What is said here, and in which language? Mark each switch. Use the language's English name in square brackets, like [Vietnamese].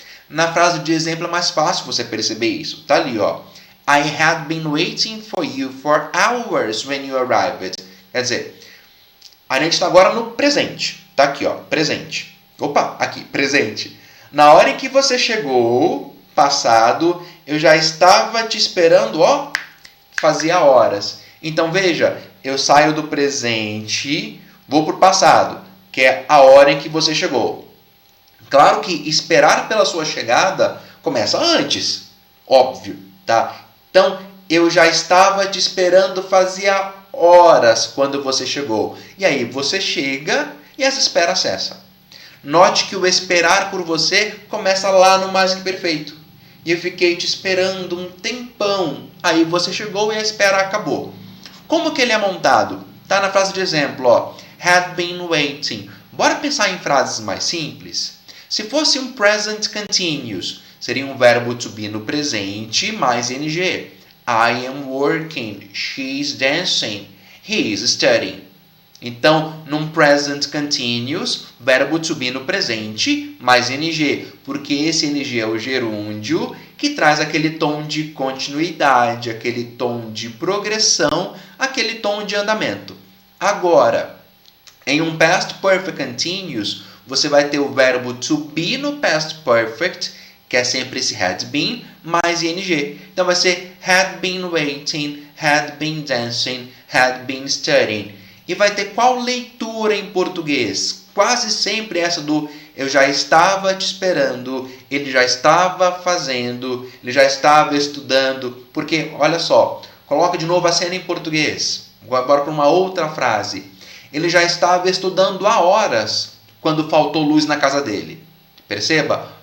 [Portuguese] Na frase de exemplo é mais fácil você perceber isso. Tá ali, ó. [English] I had been waiting for you for hours when you arrived. [Portuguese] Quer dizer, a gente está agora no presente. Tá aqui, ó, presente. Opa, aqui, presente. Na hora em que você chegou, passado, eu já estava te esperando, ó, fazia horas. Então, veja, eu saio do presente, vou para o passado, que é a hora em que você chegou. Claro que esperar pela sua chegada começa antes, óbvio, tá? Então, eu já estava te esperando fazia horas quando você chegou. E aí você chega e essa espera cessa. Note que o esperar por você começa lá no mais que perfeito. E eu fiquei te esperando um tempão. Aí você chegou e a espera acabou. Como que ele é montado? Tá na frase de exemplo, ó. [English] Had been waiting. [Portuguese] Bora pensar em frases mais simples? Se fosse um present continuous, seria um verbo to be no presente mais ing. [English] I am working, she is dancing, he is studying. [Portuguese] Então, num present continuous, verbo to be no presente mais ing, porque esse ing é o gerúndio que traz aquele tom de continuidade, aquele tom de progressão, aquele tom de andamento. Agora, em um past perfect continuous, você vai ter o verbo to be no past perfect, que é sempre esse had been, mais ing. Então vai ser [English] had been waiting, had been dancing, had been studying. [Portuguese] E vai ter qual leitura em português? Quase sempre essa do eu já estava te esperando, ele já estava fazendo, ele já estava estudando. Porque, olha só, coloca de novo a cena em português. Agora para uma outra frase. Ele já estava estudando há horas quando faltou luz na casa dele. Perceba?